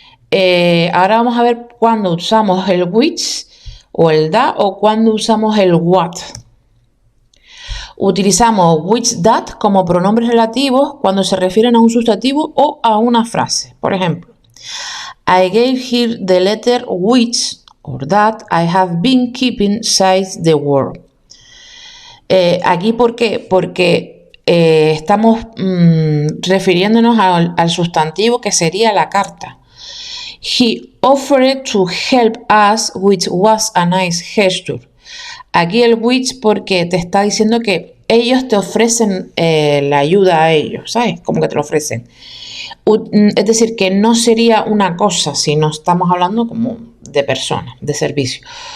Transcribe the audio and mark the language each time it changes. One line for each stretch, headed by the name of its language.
Spanish: Ahora vamos a ver cuándo usamos el which o el that o cuándo usamos el what. Utilizamos which, that como pronombres relativos cuando se refieren a un sustantivo o a una frase. Por ejemplo,
English: I gave her the letter which or that I have been keeping since the war.
Spanish: Aquí, ¿por qué? Porque estamos refiriéndonos al sustantivo que sería la carta.
English: He offered to help us, which was a nice gesture.
Spanish: Aquí el which porque te está diciendo que ellos te ofrecen la ayuda a ellos, ¿sabes? Como que te lo ofrecen. Es decir, que no sería una cosa, sino estamos hablando como de personas, de servicio.